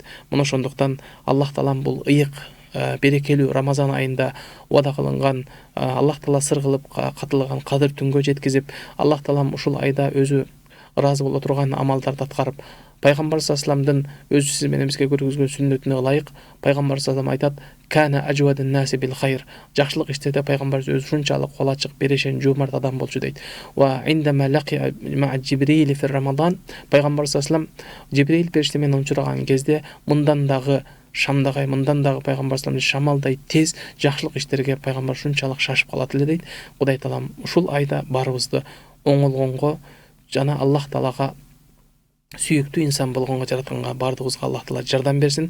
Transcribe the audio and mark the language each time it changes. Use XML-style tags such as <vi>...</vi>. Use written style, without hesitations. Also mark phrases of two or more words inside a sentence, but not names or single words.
<ky>Мына ошондуктан Аллах таалам бул ыйык берекелүү Рамазан айында убада кылынган, Аллах таала сыр кылып катылган кадыр түнгө жеткизип, Аллах таалам ушул айда өзү ыраазы боло турган амалдарды аткарып, Пайгамбар саллаллаху өзү менен бизге көргөзгөн сүннөтүнө ылайык Пайгамбар саллаллаху айтат:</ky> <ar>"كان أجود الناس بالخير".</ar> <ky>Жакшылык иштерде Пайгамбар өзү ушунчалык кол ачык, берешен, жумарт адам болчу дейт.</ky> <ar>وعندما لقي مع جبريل في رمضان,</ar> <ky>Пайгамбар саллаллаху Жибрил периште менен учураган кезде мындан дагы шамдагай, мындан дагы Пайгамбар саллаллаху шамалдай тез жакшылык иштерге Пайгамбар ушунчалык шашып калат эле дейт. Кудай таалам ушул айда барыбызды оңолгонго жана Аллах таалага сүйүктүү инсан болгонго жаратканга бардыгыбызга Аллах таала жардам берсин.</ky>